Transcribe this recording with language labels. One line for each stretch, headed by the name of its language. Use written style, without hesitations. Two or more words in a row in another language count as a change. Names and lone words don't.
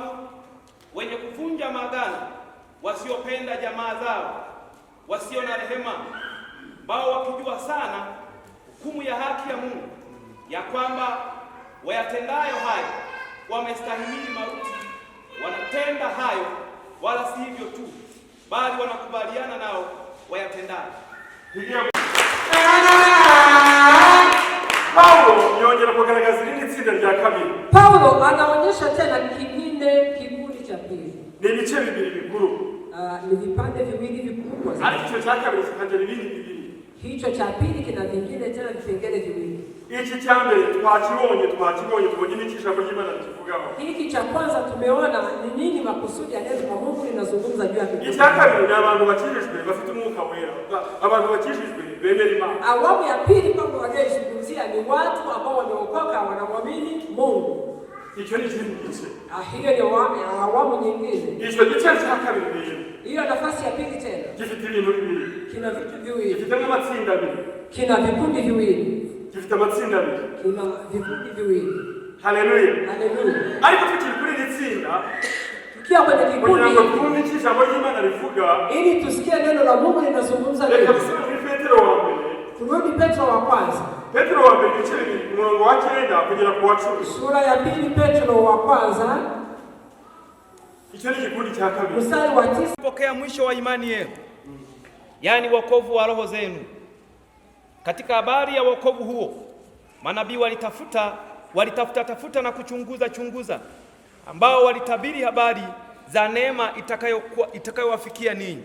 Swahili: wenye kuvunja maagano, wasiopenda jamaa zao, wasio na rehema, ambao wakijua sana hukumu ya haki ya Mungu, ya kwamba wayatendayo hayo wamestahimili mauti, wanatenda hayo, wala si hivyo tu, bali wanakubaliana nao wayatendayo.
Kinyarwanda: Paulo yongera kugaragaza irindi tsinda rya kabiri.
Swahili: Paulo anaonyesha tena kikundi cha pili.
Kinyarwanda: Ni ibice bibiri bikuru.
Swahili: Ni vipande viwili vikubwa.
Kinyarwanda: Ariko icyo cya kabiri kikagira ibindi bibiri.
Swahili: Hicho cha pili kina vingine tena vipengele viwili.
Kinyarwanda: Iki cha mbere twakibonye tubonye n'ikijambo ry'Imana kivugaho.
Swahili: Hiki cha kwanza tumeona ni nini makusudi ya neno la Mungu linazungumza juu ya Biblia.
Kinyarwanda: Icya kabiri ni abantu bakijijwe bafite umwuka wera. Abantu bakijijwe bemera Imana.
Swahili: Awamu ya pili kwamba wanaozungumzia ni watu ambao wameokoka, wanamwamini Mungu.
Kinyarwanda: Icyo ni ikindi gice.
Swahili: Hiyo ni awamu nyingine.
Kinyarwanda: Icyo gice cya kabiri rero.
Swahili: Hiyo nafasi ya pili tena.
Kinyarwanda: Gifite ibintu bibiri.
Swahili: Kina vitu viwili.
Kinyarwanda: Gifite amatsinda abiri.
Swahili: Kina vikundi viwili.
Kinyarwanda: Gifite amatsinda abiri.
Swahili: Kina vikundi viwili.
Kinyarwanda: Haleluya.
Swahili: Haleluya.
Kinyarwanda: Ariko tukiri kuri iri tsinda,
Swahili: tukiwa kwenye kikundi,
Kinyarwanda: kugira ngo twumve icyo ijambo ry'Imana rivuga,
Swahili: ili tusikie neno la Mungu linazungumza nini.
Kinyarwanda: Reka tusome muri Petero wa mbere.
Swahili: Turudi Petro wa kwanza.
Kinyarwanda: Petero wa mbere ibice bibiri, umurongo wa 9 kugera ku wa 10.
Swahili: Sura ya pili Petro wa kwanza.
Kinyarwanda: Icyo ni kikundi cha kabiri.
Swahili: Mstari wa 9. Pokea mwisho wa imani yenu, yaani wokovu wa roho zenu. Katika habari ya wokovu huo, manabii walitafuta na kuchunguza, ambao walitabiri habari za neema itakayowafikia ninyi.